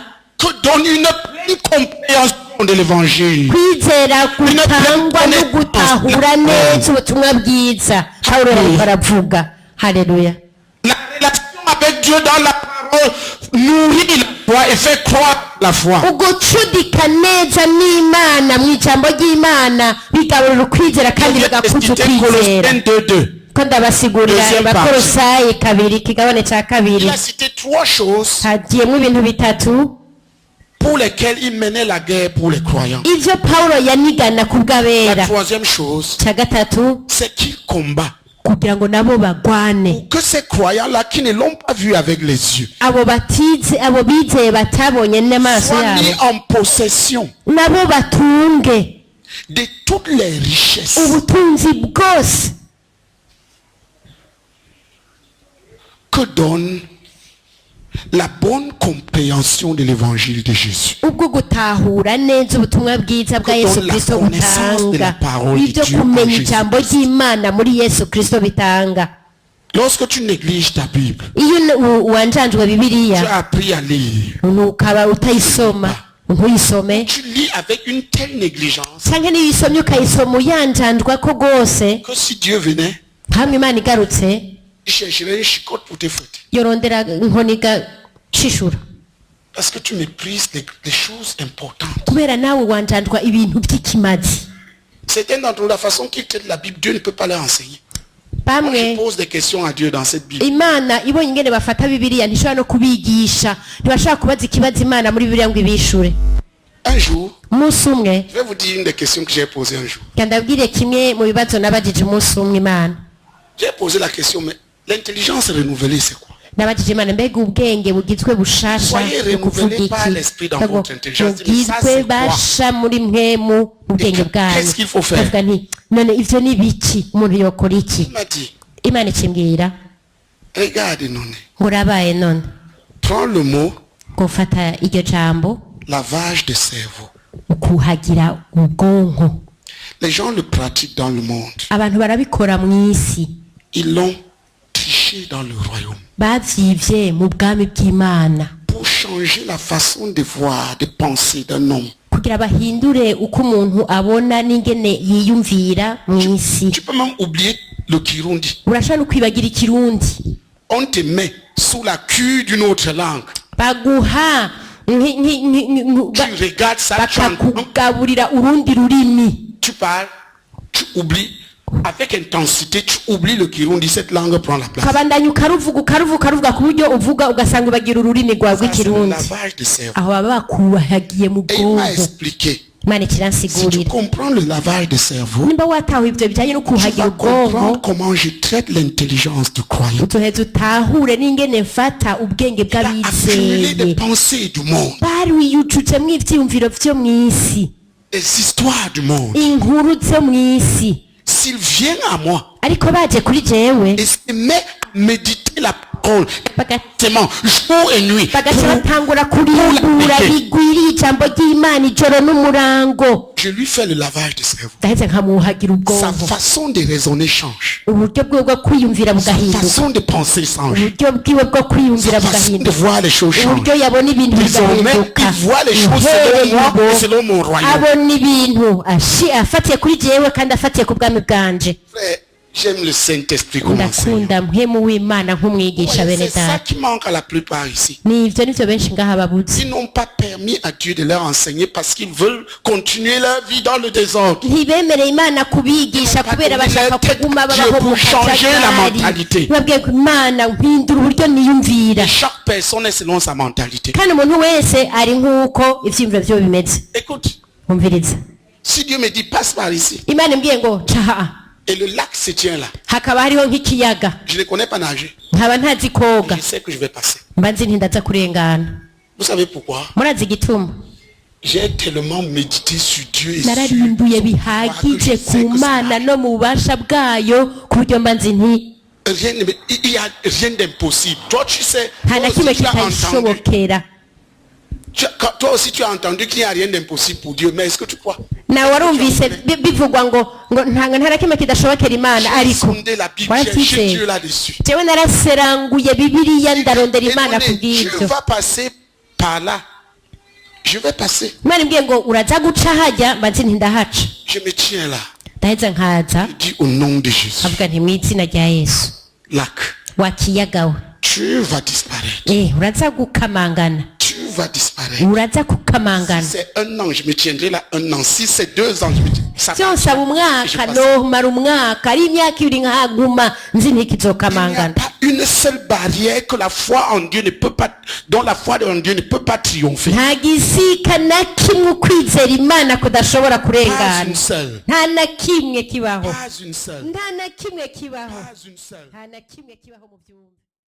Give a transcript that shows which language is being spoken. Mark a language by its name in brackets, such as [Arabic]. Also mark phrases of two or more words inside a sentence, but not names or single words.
[French] que donne une pleine compréhension de l'évangile. [Rundi] kwizera gutangwa no gutahura neza ubutumwa bwiza pawulo yariko aravuga haleluya [French] La avec Dieu dans la parole nourrit la foi et fait croire la foi. [Rundi] ugucudika neza n'imana mu ijambo ry'imana bigaburira ukwizera kandi bigakuza ukwizera. [French] Colossiens 2:2. [Rundi] ko ndabasigurira Abakolosayi 2 ikigabane cya 2. [French] Il a cité 3 choses [Rundi] hagiyemo ibintu bitatu [French] pour lesquelles il menait la guerre pour les croyants. [Rundi] ivyo Pawulo yanigana ku [French] La [Rundi] bw'abera. [French] troisième chose, [Rundi] cya gatatu [French] c'est qu'il combat [Rundi] kugira ngo nabo bagwane, [French] pour que ces croyants-là qui ne l'ont pas vu avec les yeux [Rundi] abo bizeye batabonye n'amaso [French] soient mis [Rundi] yabo [French] en possession [Rundi] nabo batunge [French] de toutes les richesses [Rundi] ubutunzi bwose [French] que donne la bonne compréhension de l'évangile de Jésus. [Rundi] ubwo gutahura neza ubutumwa bwiza bwa [French] Que [Rundi] Yesu [French] donne la [Rundi] Kristo [French] connaissance de la [Rundi] butanga, [French] parole de [Rundi] ibyo [French] Dieu [Rundi] kumenya [French] en Jésus [Rundi] ijambo [French] Christ. [Rundi] ry'Imana muri Yesu Kristo bitanga. [French] Lorsque tu négliges ta Bible, [Rundi] iyo wanjanjwe [French] tu [Rundi] Bibiliya [French] as appris à lire, [Rundi] ukaba utayisoma ntuyisome, [French] tu lis avec une telle négligence [Rundi] cyangwa niyo uyisomye ukayisoma uyanjanjwa ko rwose, [French] que si Dieu venait, [Rundi] hamwe Imana igarutse [French] il chercherait une chicotte pour te fouetter. [Rundi] yorondera inkoni igacishura, [French] Parce que tu méprises les choses importantes. [Rundi] kubera nawe wanjanjwa ibintu by'ikimazi. [French] Certains d'entre nous, la façon qu'ils traitent la Bible, Dieu ne peut pas leur enseigner. Moi, je [Rundi] bamwe [French] pose des questions à Dieu dans cette Bible. [Rundi] Imana ibonye ingene bafata Bibiliya ntishobora no kubigisha, ntibashobora kubaza ikibazo Imana muri Bibiliya ngo ibishure. [French] Un jour, [Rundi] Umunsi umwe [French] je vais vous dire une des questions que j'ai posées un jour. [Rundi] ndabwire kimwe mu bibazo nabajije umunsi umwe Imana. [French] J'ai posé la question, mais l'intelligence renouvelée, c'est quoi? [Rundi] Nabajije Imana, mbega ubwenge bugizwe bushasha [French] Soyez [Rundi] no kuvuga [French] renouvelés par [Rundi] iki? [French] l'esprit dans [Rundi] Ndavuga, [French] votre intelligence. Mais ça, [Rundi] bugizwe [French] c'est quoi? [Rundi] basha muri mwemu ubwenge bwanyu. [French] Qu'est-ce qu'il faut faire? [Rundi] Ndavuga nti none ivyo ni biki, umuntu yokora iki? [French] Il m'a dit, [Rundi] Imana ikimbwira [French] regarde, non, [Rundi] ngo urabaye none [French] prends le mot [Rundi] gufata iryo jambo [French] lavage de cerveau. [Rundi] ukuhagira ubwonko. [French] Les gens le pratiquent dans le monde. [Rundi] Abantu barabikora mu isi, [French] Ils l'ont triché dans le royaume. [Rundi] bavyivye mu bwami bw'Imana [French] Pour changer la façon de voir, de penser d'un homme. [Rundi] kugira bahindure uko umuntu abona n'ingene yiyumvira mu isi. [French] Tu peux même oublier le Kirundi. [Rundi] Urashobora no kwibagira Ikirundi, [French] On te met sous la queue d'une autre langue. [Rundi] baguha [French] Tu regardes ça, tu entends, [Rundi] bakakugaburira urundi rurimi, [French] tu parles, tu oublies. Avec intensité, tu oublies le Kirundi, cette langue prend la place. [Rundi] ukabandanya ukaruvuga ku buryo uvuga ugasanga ubagira ururimi rwawe [French] Ça, c'est le [Rundi] rw'ikirundi. [French] lavage de cerveau. [Rundi] Aho baba bakuhagiye mu [French] Et il m'a [Rundi] bwonko. [French] expliqué. [Rundi] Imana [French] Si tu [Rundi] ikiransigurira, [French] comprends le lavage de cerveau, [Rundi] nimba watahuye ibyo bijyanye no [French] tu [Rundi] kuhagira [French] vas comprendre [Rundi] ubwonko, [French] comment je traite l'intelligence du croyant. [Rundi] uzoheza utahure n'ingene mfata ubwenge [French] Il a accumulé des [Rundi] bw'abizeye [French] pensées du monde, [Rundi] bariyucutsemwo ivyiyumviro vyo mw'isi, [French] des histoires du monde. [Rundi] inkuru zo mw'isi. [French] S'il vient à moi [Rundi] Ariko baje kuri jewe [French] et se met à méditer la parole, [Rundi] baga- [French] exactement, jour et nuit, [Rundi] bagaca [French] pour- [Rundi] batangura kurimbura bigwiriye ijambo ry'Imana ijoro n'umurango, [French] je lui fais le lavage de cerveau. [Rundi] ndaheze nkamuhagira [French] Sa [Rundi] ubwonko, [French] façon de raisonner change. [Rundi] uburyo bwiwe bwo kwiyumvira [French] Sa [Rundi] bugahinduka, [French] façon de penser change. [Rundi] uburyo bwiwe bwo kwiyumvira [French] Sa façon de [Rundi] bugahinduka, [French] voir les choses change. [Rundi] uburyo yabona ibintu [French] Désormais, [Rundi] bigahinduka. [French] il voit les choses selon moi et selon mon royaume. [Rundi] abona ibintu afatiye kuri jewe kandi afatiye ku bwami bwanje. [French] Frère, j'aime le Saint-Esprit comme enseignant. [Rundi] Ndakunda mpwemu w'Imana nk'umwigisha [French] Ouais, [Rundi] bene [French] c'est ça [Rundi] data. [French] qui manque à la plupart ici. [Rundi] Nivyo nivyo benshi ngaha babuze. [French] Ils n'ont pas permis à Dieu de leur enseigner parce qu'ils veulent continuer leur vie dans le désordre. [Rundi] ntibemereye Imana kubigisha kubera bashaka kuguma babaho mu kajagari. Babwiye ko Imana mpindura uburyo niyumvira, [French] Et chaque personne est selon sa mentalité. [Rundi] kandi umuntu wese ari nk'uko ivyiyumviro vyo bimeze. [French] Écoute, [Rundi] Umviriza, [French] si Dieu me dit passe par ici [Rundi] Imana imbwiye ngo caha, [French] et le lac se tient là, [Rundi] hakaba hariho nk'ikiyaga, [French] je ne connais pas nager, [Rundi] nkaba ntazi koga, [French] je sais que je vais passer. [Rundi] mba nzi ntindaza kurengana. [French] Vous savez pourquoi? [Rundi] Murazi igituma? [French] J'ai tellement médité sur Dieu et sur [Rundi] Nararimbuye bihagije ku Mana no mu bubasha bwayo ku buryo mba nzi nti [French] il y a rien d'impossible. Toi, tu sais, [Rundi] nta na [French] toi [Rundi] kimwe [French] aussi, tu as entendu, [Rundi] kitashobokera. [French] toi aussi tu as entendu qu'il n'y a rien d'impossible pour Dieu. Mais est-ce que tu crois? [Rundi] nawe warumvise bivugwa ngo nta na kimwe kidashobokera Imana, [French] J'ai [Rundi] ariko [French] sondé la Bible, j'ai cherché [Rundi] warabyizeye. [French] Dieu là-dessus. [Rundi] jewe naraseranguye Bibiliya ndarondera Imana [French] Écoutez, [Rundi] ku [French] Dieu [Rundi] bw'ibyo. [French] va passer par là. Je vais passer. [Rundi] Imana imbwiye ngo uraza guca hajya, mba nzi ntindahaca, [French] Je me tiens là. [Rundi] ndaheza nkaza [French] Je dis au nom de Jésus. [Rundi] avuga nti mu izina rya Yesu, [French] Lac, [Rundi] wa kiyaga we, [French] Tu vas disparaître. [Rundi] uraza gukamangana. [French] Tu vas disparaître. [Rundi] uraza kukamangana. [French] Si c'est un an, je me tiendrai là un an. Si c'est 2 ans, je me tiendrai. [Rundi] Nsaba umwaka nomara umwaka ari imyaka ibiri nkaguma nzi ntikizokamangana. [French] Il n'y a pas une seule barrière que la foi en Dieu ne peut pas, dont la foi en Dieu ne peut pas triompher. [Rundi] Nta gisika na kimwe ukwizera Imana kudashobora kurengana. [French] Pas une seule. [Rundi] Nta na kimwe kibaho. [French] Pas une seule. [Rundi] Nta na kimwe kibaho. [French] Pas une seule. [Rundi] Nta na kimwe kibaho mu byumba.